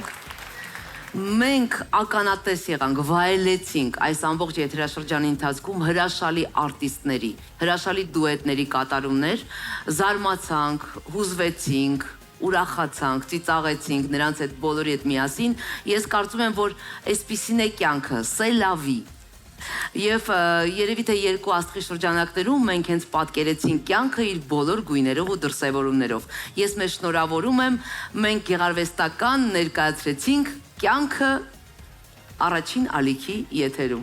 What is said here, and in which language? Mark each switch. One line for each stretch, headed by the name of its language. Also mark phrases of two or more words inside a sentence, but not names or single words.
Armenian: Մենք ականատես եղանք, վայելեցինք այս ամբողջ եթերաշրջանի ընթացքում հրաշալի արտիստների, հրաշալի դուետների կատարումներ, զարմացանք, հուզվեցինք, ուրախացանք, ծիծաղեցինք նրանց հետ բոլորի հետ միասին։ Ես կարծում եմ, որ այսպիսին է կյանքը,
French: c'est la vie։
Armenian: Եվ երևի թե երկու աստղի շրջանակներում մենք հենց պատկերեցինք կյանքը իր բոլոր գույներով ու դրսևորումներով։ Ես մեզ շնորհավորում եմ, մենք գեղարվեստական ներկայացրեցինք կյանքը առաջին ալիքի եթերում։